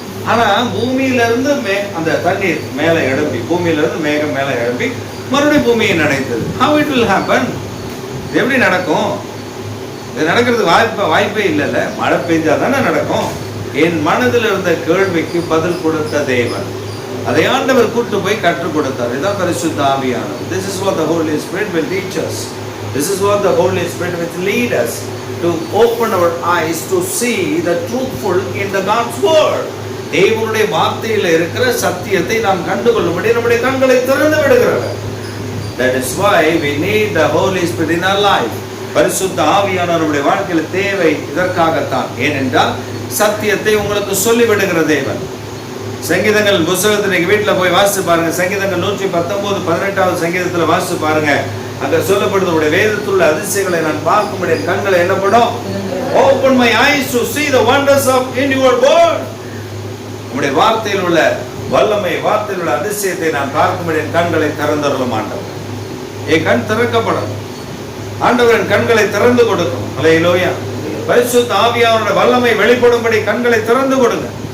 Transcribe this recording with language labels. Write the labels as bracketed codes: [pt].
[ta] ஆனா பூமியிலிருந்து அந்த தண்ணீர் மேலே எழும்பி, பூமியிலிருந்து மேகம் மேலே எழும்பி மறுபடியும் பூமியை நனைத்தது. [en] How it will happen? [ta] எப்படி நடக்கும்? இது நடக்கிறதுக்கு வாய்ப்பே இல்லைல்ல. மழை பெய்ஞ்சா தானே நடக்கும். என் மனதில் இருந்த கேள்விக்கு பதில் கொடுத்த தேவன் அதை ஆண்டவர் கூட்டு போய் கற்றுக் கொடுத்தார். இதுதான் பரிசுத்த ஆவியானவர். [en] This is what the Holy Spirit will teach us. This is what the Holy Spirit will lead us to open our eyes to see the truthful in the God's word. [ta] தேவனுடைய வார்த்தையில் இருக்கிற சத்தியத்தை நாம் கண்டுகொள்ளும்படி நம்முடைய கண்களை திறந்து விடுகிறார். [en] That is why we need the Holy Spirit in our life. [ta] பரிசுத்த ஆவியானவர் நம்முடைய வாழ்க்கையில் தேவை இதற்காகத்தான். ஏனென்றால் சத்தியத்தை உங்களுக்கு சொல்லிவிடுகிற தேவன். சங்கீதங்கள் புத்தகத்தை நீங்க வீட்டில் போய் வாசிச்சு பாருங்க. சங்கீதங்கள் 119 18வது சங்கீதத்தில் வாசிச்சு பாருங்க. அங்க சொல்லப்படுது, உடைய வேதத்தில் உள்ள அதிசயங்களை நான் பார்க்கும்படி என் கண்களை என்ன பண்ணும்? [en] Open my eyes to see the wonders of in your word. [ta] உடைய வார்த்தையில் உள்ள வல்லமை, வார்த்தையில் உள்ள அதிசயத்தை நான் பார்க்கும்படி என் கண்களை திறந்தருளும் ஆண்டவர். என் கண் திறக்கப்படும். ஆண்டவர் என் கண்களை திறந்து கொடுக்கும். அல்லேலூயா. பரிசுத்த ஆவியானவருடைய வல்லமை வெளிப்படும்படி கண்களை திறந்து கொடுங்க.